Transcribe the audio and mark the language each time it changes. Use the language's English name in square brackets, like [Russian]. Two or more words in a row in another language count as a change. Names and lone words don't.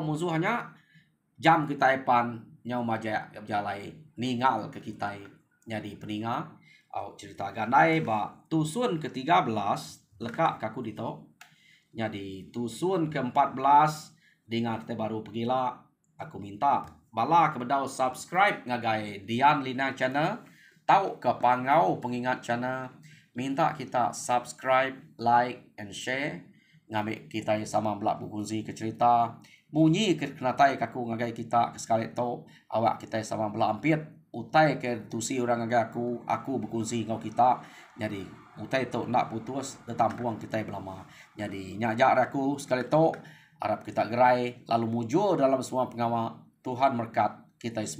[Iban] musuhnya jam kita epan nyau majak berjalai ningal ke kita jadi peninga au cerita ganai ba tusun ke-13 lekak kaku dito jadi tusun ke-14 dengar te baru pergilah aku minta bala kebedau subscribe ngagai Dian Lina channel tau ke pangau pengingat channel minta kita [English] subscribe like and share [Iban] ngambil kita sama belak berkongsi ke cerita bunyi ke kenatai kaku ngagai kita sekali to awak kita sama belak ampit utai ke tusi orang ngagai aku berkongsi ngau kita jadi utai to nak putus tetampuang kita belama jadi nyajak aku sekali to harap kita gerai lalu mujur dalam semua pengawal Tuhan berkat kita semua.